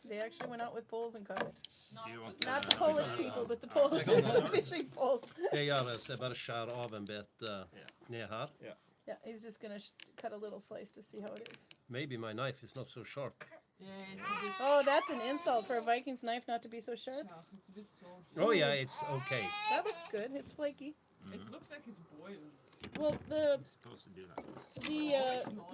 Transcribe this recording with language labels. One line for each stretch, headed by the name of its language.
English: They actually went out with poles and caught it. Not the Polish people, but the Polish the fishing poles.
Swedish: Det gör jag, så jag bara skär av en bit ner här.
English: Yeah, he's just going to cut a little slice to see how it is. Maybe my knife is not so sharp. Oh, that's an insult for a Viking's knife not to be so sharp. It's a bit salty. Oh yeah, it's okay. That looks good. It's flaky. It looks like it's boiled. Well, the Supposed to do that.